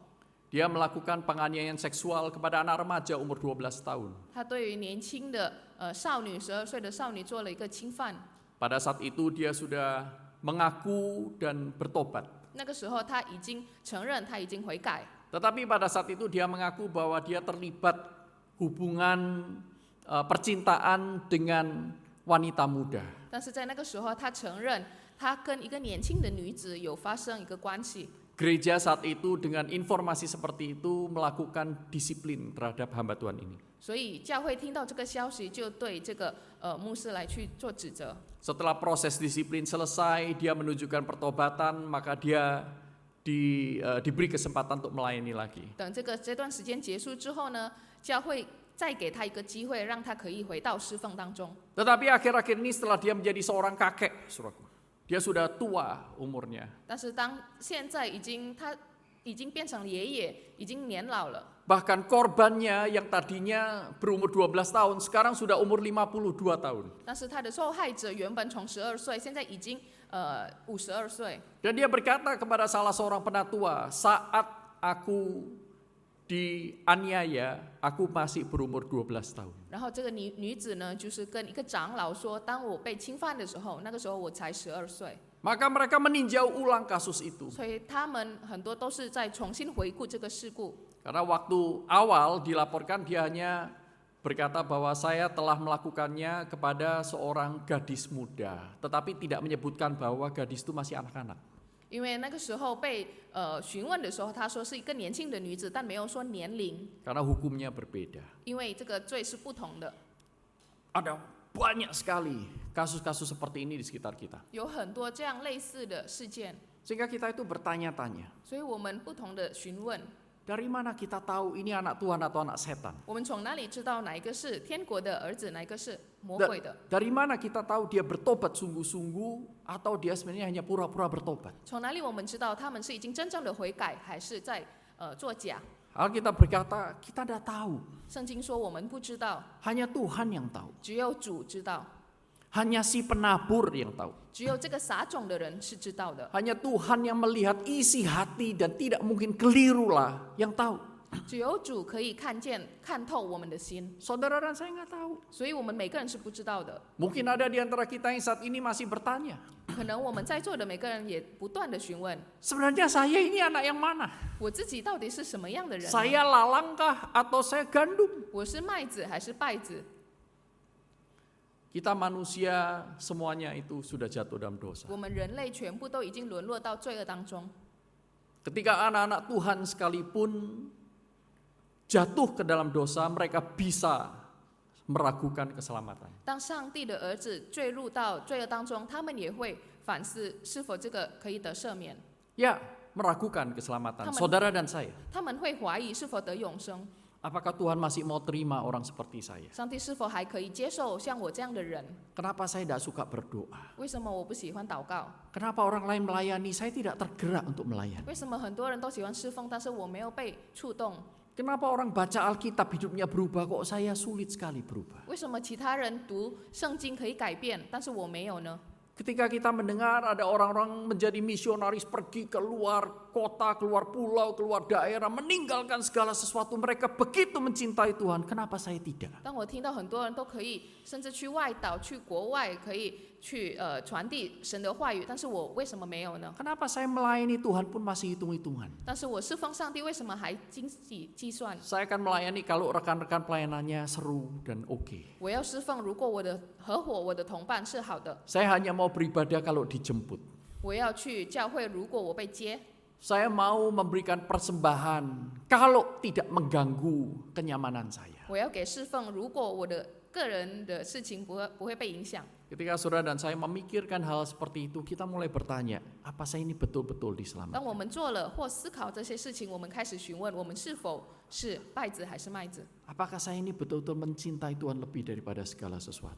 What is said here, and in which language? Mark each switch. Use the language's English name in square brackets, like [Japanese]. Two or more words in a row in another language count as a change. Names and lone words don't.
[Indonesian] dia melakukan penganiayaan seksual kepada anak remaja umur 12 tahun. [Chinese] 他对于年轻的少女12岁的少女做了一个侵犯。 [Indonesian] Pada saat itu dia sudah mengaku dan bertobat. [Chinese] 那个时候他已经承认他已经悔改， [Indonesian] Tetapi pada saat itu dia mengaku bahwa dia terlibat hubungan percintaan dengan wanita muda. [Chinese] 但是在那个时候他承认他跟一个年轻的女子有发生一个关系。 [Indonesian] Gereja saat itu dengan informasi seperti itu melakukan disiplin terhadap hamba Tuhan ini. [Chinese] 所以教会听到这个消息，就对这个牧师来去做指责。 [Indonesian] Setelah proses disiplin selesai, dia menunjukkan pertobatan, maka dia diberi kesempatan untuk melayani lagi. [Chinese] 等这段时间结束之后呢，教会再给他一个机会，让他可以回到侍奉当中。 [Indonesian] Tetapi akhir-akhir ini setelah dia menjadi seorang kakek, saudaraku, dia sudah tua umurnya. [Chinese] 但是现在他已经变成爷爷，已经年老了。 [Indonesian] Bahkan korbannya yang tadinya berumur 12 tahun, sekarang sudah umur 52 tahun. [Chinese] 但是他的受害者原本从12岁，现在已经52岁。 [Indonesian] Dan dia berkata kepada salah seorang penatua, saat aku dianiaya, aku masih berumur 12 tahun. [Chinese] 然后这个女子呢，就是跟一个长老说，当我被侵犯的时候，那个时候我才12岁。 [Indonesian] Maka mereka meninjau ulang kasus itu. [Chinese] 所以他们很多都是在重新回顾这个事故。 [Indonesian] Karena waktu awal dilaporkan dia hanya berkata bahwa saya telah melakukannya kepada seorang gadis muda, tetapi tidak menyebutkan bahwa gadis itu masih anak-anak. [Chinese] 因为那个时候被询问的时候，他说是一个年轻的女子，但没有说年龄， [Indonesian] Karena hukumnya berbeda. [Chinese] 因为这个罪是不同的。 [Indonesian] Ada banyak sekali kasus-kasus seperti ini di sekitar kita. [Chinese] 有很多这样类似的事件， [Indonesian] Sehingga kita itu bertanya-tanya, [Chinese] 所以我们不同的询问， [Indonesian] dari mana kita tahu ini anak Tuhan atau anak setan? [Chinese] 我们从哪里知道哪一个是天国的儿子，哪一个是魔鬼的？ [Indonesian] Dari mana kita tahu dia bertobat sungguh-sungguh atau dia sebenarnya hanya pura-pura bertobat? [Chinese] 从哪里我们知道他们是已经真正的悔改，还是在作假？ [Indonesian] Alkitab berkata, kita tidak tahu. [Chinese] 圣经说我们不知道， [Indonesian] Hanya Tuhan yang tahu. [Chinese] 只有主知道， [Indonesian] Hanya si penabur yang tahu. [Chinese] 只有这个撒种的人是知道的， [Indonesian] Hanya Tuhan yang melihat isi hati dan tidak mungkin kelirulah yang tahu. [Chinese] 只有主可以看透我们的心， [Indonesian] Saudara dan saya nggak tahu. [Chinese] 所以我们每个人是不知道的。 [Indonesian] Mungkin ada di antara kita yang saat ini masih bertanya, [Chinese] 可能我们在座的每个人也不断的询问， [Indonesian] sebenarnya saya ini anak yang mana? [Chinese] 我自己到底是什么样的人呢？ [Indonesian] Saya lalangkah atau saya gandum? [Chinese] 我是麦子还是稗子？ [Indonesian] Kita manusia semuanya itu sudah jatuh dalam dosa. [Chinese] 我们人类全部都已经沦落到罪恶当中。 [Indonesian] Ketika anak-anak Tuhan sekalipun jatuh ke dalam dosa, mereka bisa meragukan keselamatan. [Chinese] 当上帝的儿子坠入到罪恶当中，他们也会反思是否这个可以得赦免， [Indonesian] Ya, meragukan keselamatan. Saudara dan saya, [Chinese] 他们会怀疑是否得永生， [Indonesian] apakah Tuhan masih mau terima orang seperti saya? [Chinese] 上帝是否还可以接受像我这样的人？ [Indonesian] Kenapa saya tidak suka berdoa? [Chinese] 为什么我不喜欢祷告？ [Indonesian] Kenapa orang lain melayani, saya tidak tergerak untuk melayani? [Chinese] 为什么很多人都喜欢侍奉，但是我没有被触动？ [Indonesian] Kenapa orang baca Alkitab hidupnya berubah, kok saya sulit sekali berubah? [Chinese] 为什么其他人读圣经可以改变，但是我没有呢？ [Indonesian] Ketika kita mendengar ada orang-orang menjadi misionaris pergi ke luar kota, keluar pulau, keluar daerah, meninggalkan segala sesuatu. Mereka begitu mencintai Tuhan. Kenapa saya tidak? [Chinese] 当我听到很多人都可以，甚至去外岛、去国外，可以去传递神的话语，但是我为什么没有呢？ [Indonesian] Kenapa saya melayani Tuhan pun masih hitung-hitungan? [Chinese] 但是我侍奉上帝，为什么还经济计算？ [Indonesian] Saya akan melayani kalau rekan-rekan pelayanannya seru dan oke. [Chinese] 我要侍奉，如果我的合伙、我的同伴是好的， [Indonesian] Saya hanya mau beribadah kalau dijemput. [Chinese] 我要去教会，如果我被接， [Indonesian] Saya mau memberikan persembahan kalau tidak mengganggu kenyamanan saya. [Chinese] 我要给侍奉，如果我的个人的事情不会被影响。 [Indonesian] Ketika saudara dan saya memikirkan hal seperti itu, kita mulai bertanya, apa saya ini betul-betul [Chinese] 当 [Indonesian] diselamatkan? [Chinese] 我们做了或思考这些事情，我们开始询问我们是否是稗子还是麦子， [Indonesian] Apakah saya ini betul-betul mencintai Tuhan lebih daripada segala sesuatu?